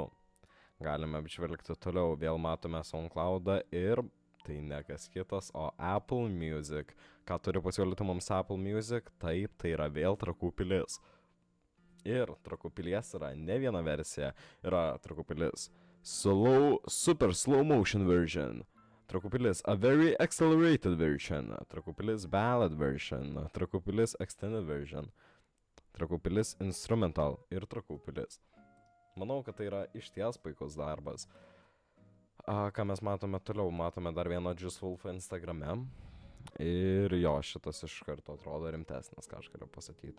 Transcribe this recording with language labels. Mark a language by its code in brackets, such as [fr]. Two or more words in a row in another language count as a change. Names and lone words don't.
[lt] Galime apžvelgti toliau. Vėl matome SoundCloudą ir tai ne kas kitas, o Apple Music. Ką turi pasiūlyti mums Apple Music? Taip, tai yra vėl Trakų pilis. Ir Trakų pilies yra ne viena versija. Yra Trakų pilis [en] super slow motion version. [lt] Trakų pilis [en] a very accelerated version. [lt] Trakų pilis [en] ballad version. [lt] Trakų pilis [en] extended version. [lt] Trakų pilis instrumental ir Trakų pilis. Manau, kad tai yra išties puikus darbas. Ką mes matome toliau, matome dar vieną Just Wolf Instagrame. Ir jo, šitas iš karto atrodo rimtesnis, ką aš galiu pasakyti.